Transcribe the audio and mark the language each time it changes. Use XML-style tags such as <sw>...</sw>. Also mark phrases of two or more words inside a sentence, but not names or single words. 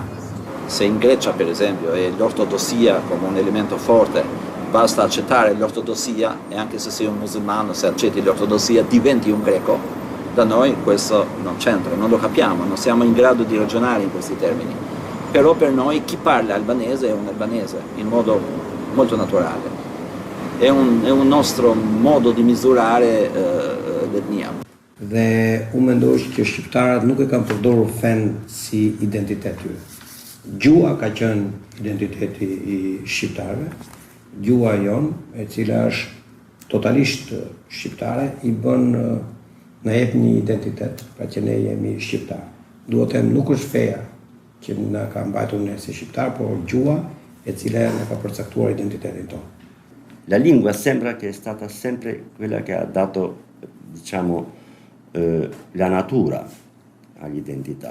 <it>Se in Grecia, per esempio, è l'ortodossia come un elemento forte, basta accettare l'ortodossia e anche se sei un musulmano, se accetti l'ortodossia, diventi un greco. Da noi questo non c'entra, non lo capiamo, non siamo in grado di ragionare in questi termini. Però per noi chi parla albanese è un albanese, in modo molto naturale. È un nostro modo di misurare l'etnia.</it> <sq>Dhe unë mendoj që shqiptarët nuk e kanë përdorur fen si identitet tyre. Gjua ka qenë identiteti I shqiptarëve, gjua jon, e cila është totalisht shqiptare, I bën na jep një identitet, pra që ne jemi shqiptar. Duhet të them, nuk është feja që na ka mbajtur ne si shqiptar, por gjua e cila na ka përcaktuar identitetin tonë.</sq> <it>La lingua sembra che è stata sempre quella che ha dato, diciamo, la natura all'identità.</it>